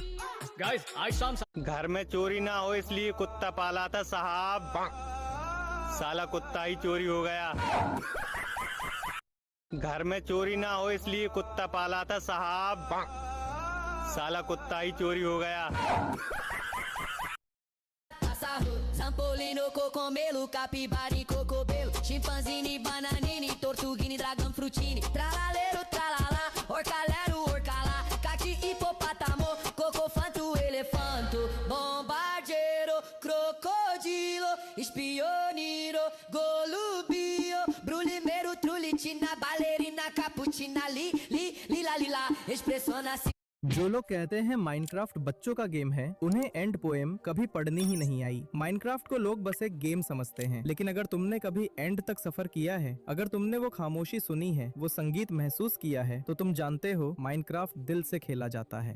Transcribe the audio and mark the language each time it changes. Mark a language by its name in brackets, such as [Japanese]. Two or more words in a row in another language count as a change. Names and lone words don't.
[Hindi] गाइस। आज शाम घर में चोरी ना हो इसलिए कुत्ता पाला था साहब, साला कुत्ता ही चोरी हो गया। घर में चोरी ना हो इसलिए कुत्ता पाला था साहब, साला कुत्ता ही चोरी हो गया। [Portuguese] Sampolino, cocomelo, capibari, cocobelo, chimpanzini, bananini, tortuguini, dragão, frutini, tralalero, tralala, orcalero, orcala, cati, hipopótamo, cocofanto, elefanto, bombardeiro, crocodilo, espioniro, golubio, brulimeiro, trulitina, bailarina, capuchina, lila, lila, expressona, [Hindi] जो लोग कहते हैं माइनक्राफ्ट बच्चों का गेम है, उन्हें एंड पोएम कभी पढ़नी ही नहीं आई। माइनक्राफ्ट को लोग बस एक गेम समझते हैं, लेकिन अगर तुमने कभी एंड तक सफर किया है, अगर तुमने वो खामोशी सुनी है, वो संगीत महसूस किया है, तो तुम जानते हो माइनक्राफ्ट दिल से खेला जाता है।